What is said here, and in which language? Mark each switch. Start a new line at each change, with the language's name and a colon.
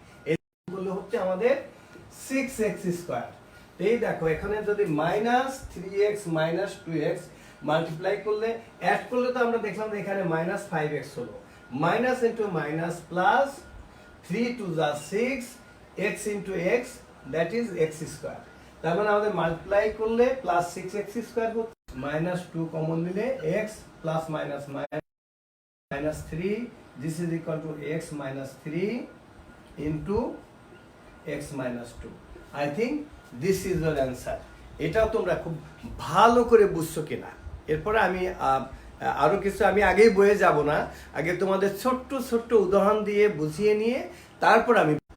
Bangla: এই গুলো হচ্ছে আমাদের 6x²। এই দেখো এখানে যদি -3x - 2x মাল্টিপ্লাই করলে অ্যাড করলে তো আমরা দেখলাম যে এখানে -5x হলো, মাইনাস ইনটু মাইনাস প্লাস, 3 2 যা 6, x into x that is x²। তার মানে আমাদের মাল্টিপ্লাই করলে প্লাস 6x² হচ্ছে, -2 কমন নিলে x plus minus -3,
English: this is equal to x - 3 into x - 2. I think this is your answer.
Bangla: এটাও তোমরা খুব ভালো করে বুঝছো কিনা। এরপরে আমি আরো কিছু, আমি আগেই বয়ে যাব না, আগে তোমাদের ছোট্ট ছোট্ট উদাহরণ দিয়ে বুঝিয়ে নিয়ে তারপর আমি